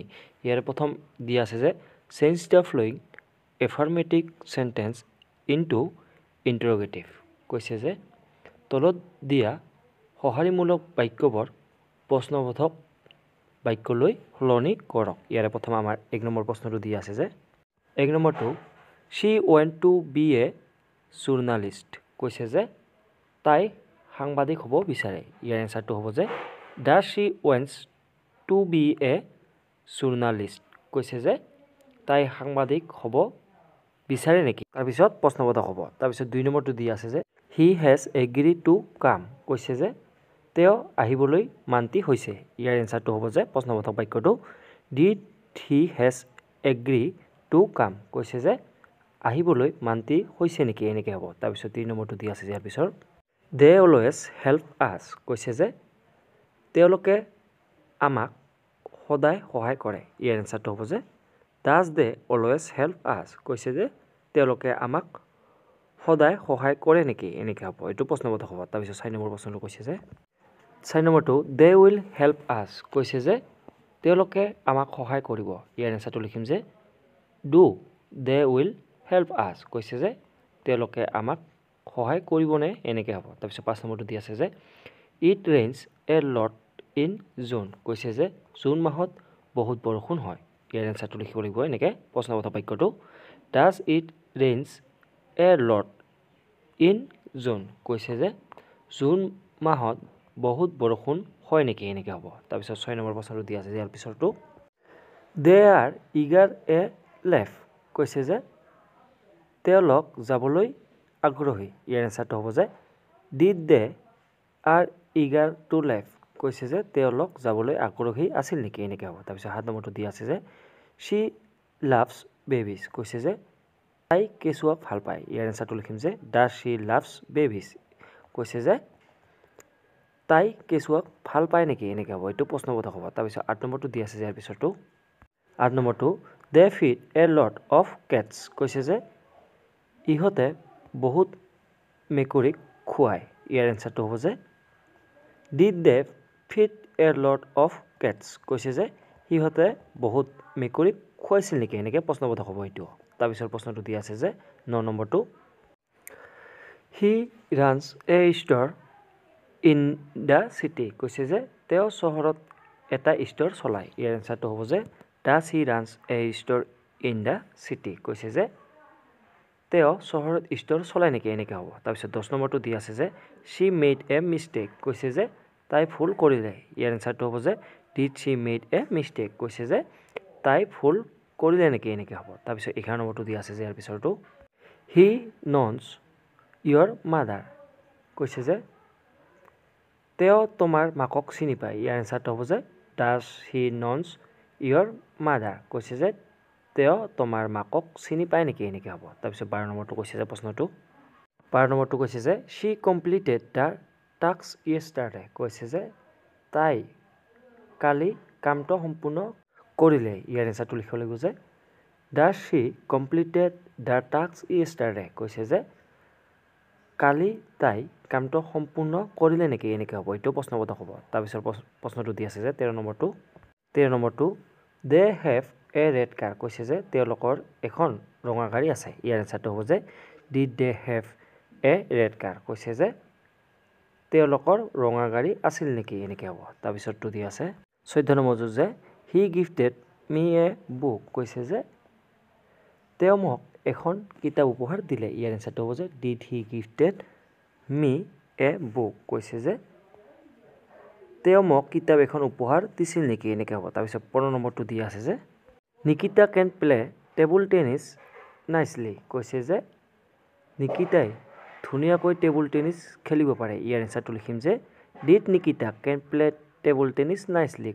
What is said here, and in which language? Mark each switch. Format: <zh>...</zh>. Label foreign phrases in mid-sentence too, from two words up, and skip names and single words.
<as>ইয়াৰ প্ৰথম দিয়া আছে যে</as> <en>change the following affirmative sentence into interrogative.</en> <as>কৈছে যে তলত দিয়া সঁহাৰিমূলক বাক্যবোৰ প্ৰশ্নবোধক বাক্যলৈ সলনি কৰক। ইয়াৰে প্ৰথম আমাৰ 1 নম্বৰ প্ৰশ্নটো দিয়া আছে যে 1 নম্বৰটো</as> <en>she went to be a journalist।</en> <as>কৈছে যে তাই সাংবাদিক হ'ব বিচাৰে। ইয়াৰ এনসাৰটো হ'ব যে</as> <en>does she wants to be a journalist।</en> <as>কৈছে যে তাই সাংবাদিক হ'ব বিচাৰে নেকি। তাৰপিছত প্ৰশ্নবোধক হ'ব। তাৰপিছত 2 নম্বৰটো দিয়া আছে যে</as> <en>he has agreed to come।</en> <as>কৈছে যে তেওঁ আহিবলৈ মান্তি হৈছে। ইয়াৰ এনসাৰটো হ'ব যে প্ৰশ্নবোধক বাক্যটো</as> <en>did he has agreed to come।</en> <as>কৈছে যে আহিবলৈ মান্তি হৈছে নেকি এনেকৈ হ'ব। তাৰপিছত 3 নম্বৰটো দিয়া আছে ইয়াৰ পিছত</as> <en>they always help us।</en> <as>কৈছে যে তেওঁলোকে আমাক সদায় সহায় কৰে। ইয়াৰ এনসাৰটো হ'ব যে</as> <en>does they always help us।</en> <as>কৈছে যে তেওঁলোকে আমাক সদায় সহায় কৰে নেকি এনেকৈ হ'ব। এইটো প্ৰশ্নবোধক হ'ব। তাৰপিছত 4 নম্বৰ প্ৰশ্নটো কৈছে যে 4 নম্বৰটো</as> <en>they will help us।</en> <as>কৈছে যে তেওঁলোকে আমাক সহায় কৰিব। ইয়াৰ এনসাৰটো লিখিম যে</as> <en>do they will help us।</en> <as>কৈছে যে তেওঁলোকে আমাক সহায় কৰিবনে এনেকৈ হ'ব। তাৰপিছত 5 নম্বৰটো দিয়া আছে যে</as> <en>it rains a lot in June।</en> <as>কৈছে যে জুন মাহত বহুত বৰষুণ হয়। ইয়াৰ এনসাৰটো লিখিব লাগিব এনেকৈ প্ৰশ্নবোধক বাক্যটো</as> <en>does it rains a lot in June।</en> <as>কৈছে যে জুন মাহত বহুত বৰষুণ হয় নেকি এনেকৈ হ'ব। তাৰপিছত 6 নম্বৰ প্ৰশ্নটো দিয়া আছে ইয়াৰ পিছৰটো</as> <en>they are eager a leave।</en> <as>কৈছে যে তেওঁলোক যাবলৈ আগ্ৰহী। ইয়াৰ এনসাৰটো হ'ব যে</as> <en>did they are eager to leave।</en> <as>কৈছে যে তেওঁলোক যাবলৈ আগ্ৰহী আছিল নেকি এনেকৈ হ'ব। তাৰপিছত 7 নম্বৰটো দিয়া আছে যে</as> <en>she loves babies।</en> <as>কৈছে যে তাই কেঁচুৱাক ভাল পায়। ইয়াৰ এনসাৰটো লিখিম যে</as> <en>does she loves babies।</en> <as>কৈছে যে তাই কেঁচুৱাক ভাল পায় নেকি এনেকৈ হ'ব। এইটো প্ৰশ্নবোধক হ'ব। তাৰপিছত 8 নম্বৰটো দিয়া আছে ইয়াৰ পিছৰটো 8 নম্বৰটো</as> <en>they feed a lot of cats।</en> <as>কৈছে যে ইহঁতে বহুত মেকুৰীক খুৱায়। ইয়াৰ এনসাৰটো হ'ব যে</as> <en>did they feed a lot of cats।</en> <as>কৈছে যে সিহঁতে বহুত মেকুৰীক খুৱাইছিল নেকি এনেকৈ প্ৰশ্নবোধক হ'ব এইটো। তাৰপিছত প্ৰশ্নটো দিয়া আছে যে 9 নম্বৰটো</as> <en>he runs a store in the city।</en> <as>কৈছে যে তেওঁ চহৰত এটা ষ্ট'ৰ চলায়। ইয়াৰ এনসাৰটো হ'ব যে</as> <en>does he runs a store in the city।</en> <as>কৈছে যে তেওঁ চহৰত ষ্ট'ৰ চলায় নেকি এনেকৈ হ'ব। তাৰপিছত 10 নম্বৰটো দিয়া আছে যে</as> <en>she made a mistake।</en> <as>কৈছে যে তাই ভুল কৰিলে। ইয়াৰ এনসাৰটো হ'ব যে</as> <en>did she made a mistake।</en> <as>কৈছে যে তাই ভুল কৰিলে নেকি এনেকৈ হ'ব। তাৰপিছত 11 নম্বৰটো দিয়া আছে যে ইয়াৰ পিছৰটো</as> <en>he knows your mother।</en> <as>কৈছে যে তেওঁ তোমাৰ মাকক চিনি পায়। ইয়াৰ এনসাৰটো হ'ব যে</as> <en>does he knows your mother।</en> <as>কৈছে যে তেওঁ তোমাৰ মাকক চিনি পায় নেকি এনেকৈ হ'ব। তাৰপিছত 12 নম্বৰটো কৈছে যে প্ৰশ্নটো 12 নম্বৰটো কৈছে যে</as> <en>she completed the task yesterday।</en> <as>কৈছে যে তাই কালি কামটো সম্পূৰ্ণ কৰিলে। ইয়াৰ এনসাৰটো লিখিব লাগিব যে</as> <en>does she completed the task yesterday।</en> <as>কৈছে যে কালি তাই কামটো সম্পূৰ্ণ কৰিলে নেকি এনেকৈ হ'ব। এইটো প্ৰশ্নবোধক হ'ব। তাৰপিছত প্ৰশ্নটো দি আছে যে 13 নম্বৰটো</as> <en>they have a red car।</en> <as>কৈছে যে তেওঁলোকৰ এখন ৰঙা গাড়ী আছে। ইয়াৰ এনসাৰটো হ'ব যে</as> <en>did they have a red car।</en> <as>কৈছে যে তেওঁলোকৰ ৰঙা গাড়ী আছিল নেকি এনেকৈ হ'ব। তাৰপিছতটো দি আছে 14 নম্বৰটো যে</as> <en>he gifted me a book।</en> <as>কৈছে যে তেওঁ মোক এখন কিতাপ উপহাৰ দিলে। ইয়াৰ এনসাৰটো হ'ব যে</as> <en>did he gifted me a book।</en> <as>কৈছে যে তেওঁ মোক কিতাপ এখন উপহাৰ দিছিল নেকি এনেকৈ হ'ব। তাৰপিছত 15 নম্বৰটো দিয়া আছে যে নিকিতা</as> <en>can play table tennis nicely.</en> <as>কৈছে যে নিকিতাই ধুনীয়াকৈ টেবুল টেনিছ খেলিব পাৰে। ইয়াৰ এনসাৰটো লিখিম যে</as> <en>did Nikita can play table tennis nicely.</en>